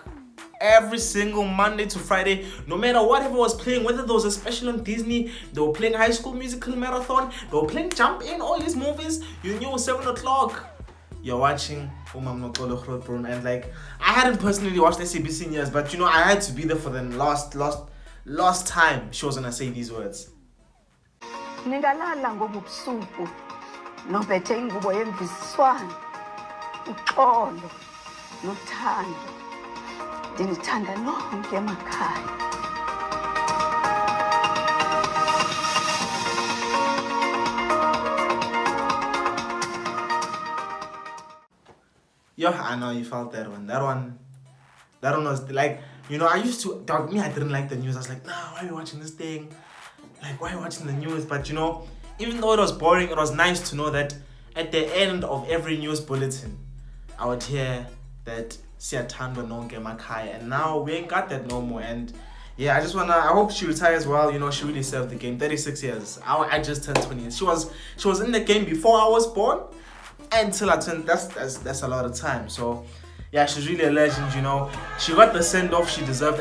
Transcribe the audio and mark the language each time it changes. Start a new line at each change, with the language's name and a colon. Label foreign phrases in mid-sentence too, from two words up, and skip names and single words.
English: Every single Monday to Friday, no matter whatever was playing, whether there was a special on Disney, they were playing High School Musical Marathon, they were playing Jump In, all these movies, you knew 7 o'clock, you're watching Noxolo Grootboom. And like, I hadn't personally watched SABC in years, but you know, I had to be there for the last time she was gonna say these words.
Xhosa: Ningalala ngobusuku nophethe ingubo yemvisiswano uxolo nothando ndinithanda nonke emakhaya.
English: Yo, I know you felt that one. That one was like, you know, I used to, dog, me, I didn't like the news. I was like, nah, why are you watching this thing? Like, why are you watching the news? But you know, even though it was boring, it was nice to know that at the end of every news bulletin, I would hear that
Xhosa: siyathandwa nonke emakhaya,
English: and now we ain't got that no more. And yeah, I hope she retires well. You know, she really served the game. 36 years. I just turned 20. She was in the game before I was born, until I turned. That's a lot of time. So yeah, she's really a legend. You know, she got the send off she deserved.